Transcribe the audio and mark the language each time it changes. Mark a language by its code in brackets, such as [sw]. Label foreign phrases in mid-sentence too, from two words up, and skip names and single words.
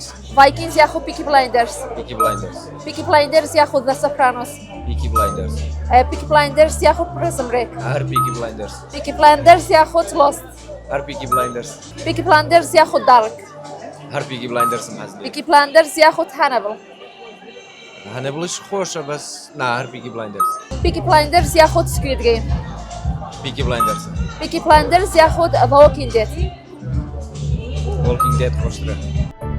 [ckb] Vikings یاخود Peaky Blinders؟ Peaky Blinders. Peaky Blinders یاخود The Sopranos؟ Peaky Blinders. Peaky Blinders یاخود Prison Break؟ Her Peaky Blinders. Peaky Blinders یاخود Lost؟ Her Peaky Blinders. Peaky Blinders یاخود Dark؟ Her Peaky Blinders هزني. Peaky Blinders یاخود Hannibal؟ هنبلش خوشة بس نا Her Peaky Blinders. Peaky Blinders یاخود Squid Game؟ Peaky Blinders. Peaky Blinders یاخود The Walking Dead؟ Walking Dead خوشتره.